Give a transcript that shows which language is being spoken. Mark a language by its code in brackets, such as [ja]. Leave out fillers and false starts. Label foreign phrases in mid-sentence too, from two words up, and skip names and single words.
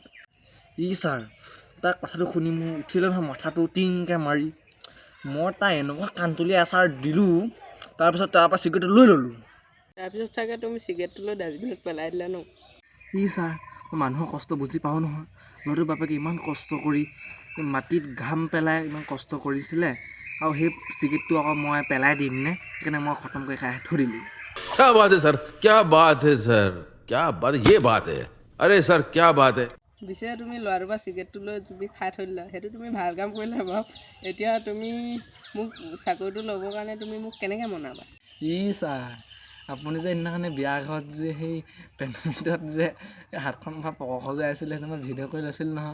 [as] ছাৰ, তাৰ কথাটো শুনি মোৰ উঠিলে নহয় মাথাটো টিংকৈ মাৰি, মই তাৰ এনেকুৱা কাণতলীয়া এচাৰ দিলোঁ, তাৰপিছত তাৰপৰা চিগাৰেটটো লৈ ল'লোঁ। তাৰপিছত চাগে তুমি চিগাৰেটটো লৈ ডাষ্টবিনত পেলাই দিলা ন? ছাৰ, মই মানুহৰ কষ্ট বুজি পাওঁ নহয়। ল'ৰাটোৰ বাপেকে ইমান কষ্ট কৰি মাটিত ঘাম পেলাই ইমান কষ্ট কৰিছিলে, আৰু সেই চিগাৰেটটো আকৌ মই পেলাই দিম নে? সেইকাৰণে মই খতম কৰি খাই থৈ দিলোঁ। [hi] क्या बात है सर, क्या बात है सर, क्या बात, ये बात है, अरे सर क्या बात है। [as] পিছে তুমি ল'ৰাটোৰ পৰা চিগাৰেটটো লৈ তুমি খাই থৈ দিলা, সেইটো তুমি ভাল কাম কৰিলা বাৰু। এতিয়া তুমি মোক চাকৰিটো ল'বৰ কাৰণে তুমি মোক কেনেকৈ মনাবা? ছাৰ, আপুনি যে সেইদিনাখনি বিয়া ঘৰত যে সেই পেণ্ডত যে হাতখন পকৰখ যে আছিলে, সেইটো মই ভিডিঅ' কৰি লৈছিলোঁ নহয়।